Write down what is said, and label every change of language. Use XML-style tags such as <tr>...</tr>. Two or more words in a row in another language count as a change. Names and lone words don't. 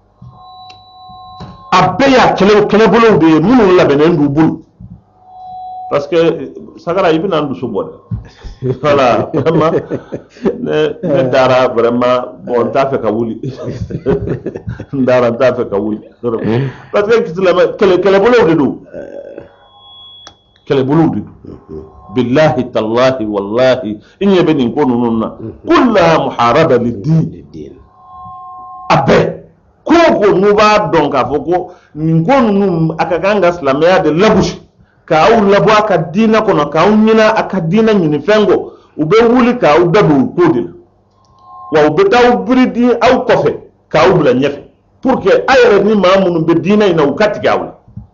<bm>a bɛɛ y'a kɛlɛbolow de ye minnu labɛnnen d'u bolo</bm> <fr>parce que</fr> <bm>sagara i bɛna n dusu bɔ dɛ</bm> <fr>voilà vraiment</fr> <bm>ne dara</bm> <fr>vraiment bon</fr> <bm>n t'a fɛ ka wuli n dara n t'a fɛ ka wuli</bm> <fr>parce que</fr> <bm>kɛlɛbolow de don kɛlɛbolow de don</bm> <ar>بالله تالله والله</ar> <bm>i ɲɛ bɛ nin ko ninnu na kullaha</bm> <ar>محاربة للدين</ar> <bm>a bɛɛ ko n'u b'a dɔn k'a fɔ ko nin ko ninnu a ka kan ka silamɛya de lagosi k'aw labɔ a ka diinɛ kɔnɔ k'aw ɲina a ka diinɛ ɲinifɛn kɔ u bɛ wuli k'aw da don o ko de la wa u bɛ taa aw biri di aw kɔfɛ k'aw bila ɲɛfɛ</bm> <fr>pour que</fr> <bm>a yɛrɛ ni maa minnu bɛ diinɛ in na u ka tigɛ aw la</bm>